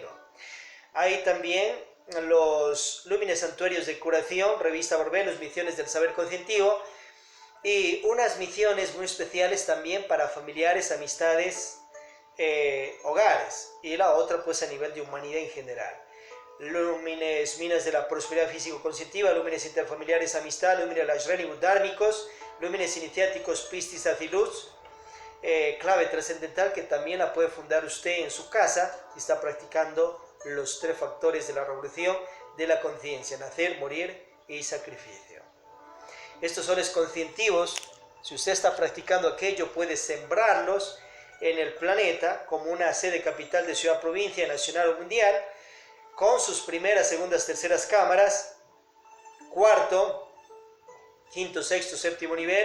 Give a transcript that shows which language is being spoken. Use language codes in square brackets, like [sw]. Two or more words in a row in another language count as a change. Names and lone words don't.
[es] Hay también los Lúmines Santuarios de Curación, Revista Borbenus, Misiones del Saber Conscientivo, y unas misiones muy especiales también para familiares, amistades, hogares, y la otra pues a nivel de humanidad en general. Lúmenes Minas de la Prosperidad Físico-Conscientiva, Lúmenes Interfamiliares Amistad, Lúmenes Lashrénigos Dármicos, Lúmenes Iniciáticos Pistis Aziluz, clave trascendental que también la puede fundar usted en su casa si está practicando los 3 factores de la revolución de la conciencia: nacer, morir y sacrificio. Estos soles conscientivos, si usted está practicando aquello, puede sembrarlos en el planeta como una sede capital de ciudad, provincia, nacional o mundial, con sus primeras, segundas, terceras cámaras, cuarto, quinto, sexto, séptimo nivel.